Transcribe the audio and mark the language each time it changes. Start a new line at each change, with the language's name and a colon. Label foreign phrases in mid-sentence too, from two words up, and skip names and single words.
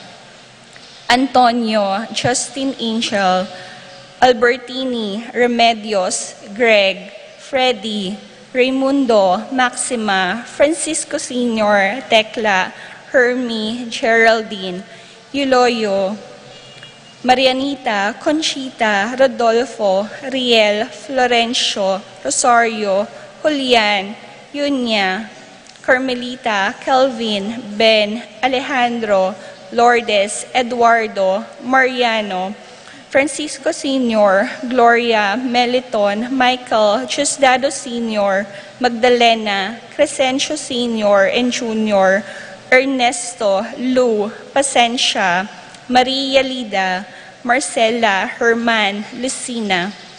English: Antonio, Justin Angel, Albertini, Remedios, Greg, Freddy, Raimundo, Maxima, Francisco Sr., Tekla, Hermie, Geraldine, Euloyo, Marianita, Conchita, Rodolfo, Riel, Florencio, Rosario, Julian, Yunya, Carmelita, Kelvin, Ben, Alejandro, Lourdes, Eduardo, Mariano, Francisco Sr., Gloria, Meliton, Michael, Chusdado Sr., Magdalena, Crescencio Sr. and Jr., Ernesto, Lou, Pasencia, Maria Lida, Marcela, Herman, Lucina,